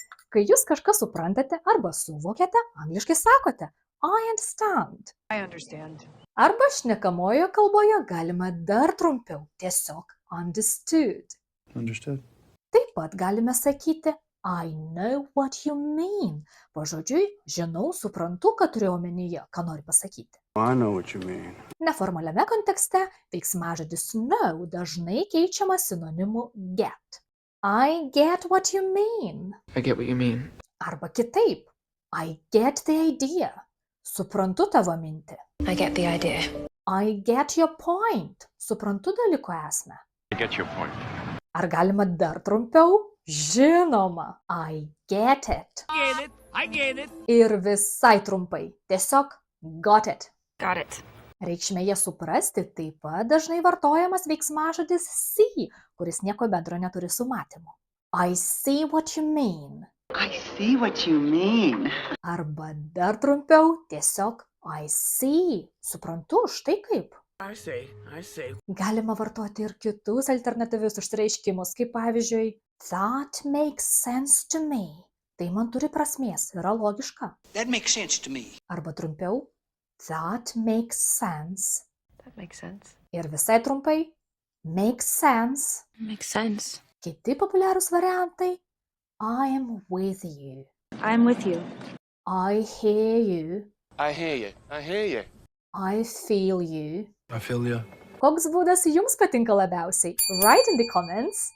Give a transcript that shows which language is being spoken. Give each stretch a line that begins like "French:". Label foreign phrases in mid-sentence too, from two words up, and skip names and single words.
Lithuanian: Kai jūs kažką suprantate arba suvokiate, angliškai sakote
English: I understand. I understand.
Lithuanian: Arba šnekamojoje kalboje galima dar trumpiau, tiesiog understood. Understood. Taip pat galime sakyti
English: I know what you mean.
Lithuanian: Pažodžiui, žinau, suprantu, ką turiu omenyje, ką nori pasakyti.
English: I know what you mean.
Lithuanian: Neformaliame kontekste veiksmažodis know dažnai keičiamas sinonimu get.
English: I get what you mean. I get what you mean.
Lithuanian: Arba kitaip.
English: I get the idea.
Lithuanian: Suprantu tavo mintį.
English: I get the idea. I get your point.
Lithuanian: Suprantu dalyko esmę.
English: I get your point.
Lithuanian: Ar galima dar trumpiau? Žinoma.
English: I get it. I get it.
Lithuanian: Ir visai trumpai. Tiesiog
English: got it. Got it.
Lithuanian: Reikšmėje suprasti taip pat dažnai vartojamas veiksmažodis see, kuris nieko bendro neturi su matymu.
English: I see what you mean. I see what you mean.
Lithuanian: Arba dar trumpiau, tiesiog
English: I see.
Lithuanian: Suprantu, štai kaip.
English: I see.
Lithuanian: Galima vartoti ir kitus alternatyvius išreiškimus, kaip pavyzdžiui,
English: that makes sense to me.
Lithuanian: Tai man turi prasmės, yra logiška.
English: That makes sense to me.
Lithuanian: Arba trumpiau,
English: that makes sense. That makes sense.
Lithuanian: Ir visai trumpai,
English: makes sense. Makes sense.
Lithuanian: Kiti populiarūs variantai,
English: I am with you. I'm with you. I hear you. I hear you. I hear you. I feel you. I feel ya.
Lithuanian: Koks būdas jums patinka labiausiai?
English: Write in the comments.